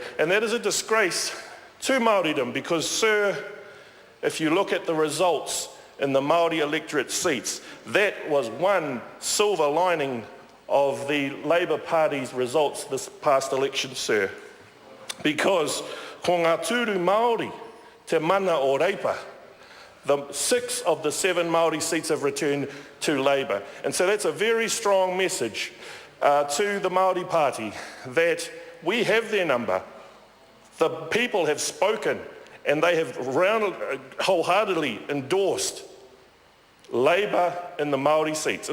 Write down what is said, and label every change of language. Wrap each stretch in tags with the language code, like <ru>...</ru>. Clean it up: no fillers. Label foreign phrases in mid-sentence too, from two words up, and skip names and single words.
<en>And that is a disgrace to Māoridom because, sir, if you look at the results in the Māori electorate seats, that was one silver lining of the Labour Party's results this past election, sir.</en> <mi>Because ko ngā tūru Māori te mana o Reipa, 6 of the 7 Māori seats have returned to Labour.</mi> <en>And so that's a very strong message to the Māori Party that we have their number. The people have spoken and they have wholeheartedly endorsed Labour in the Māori seats.</en>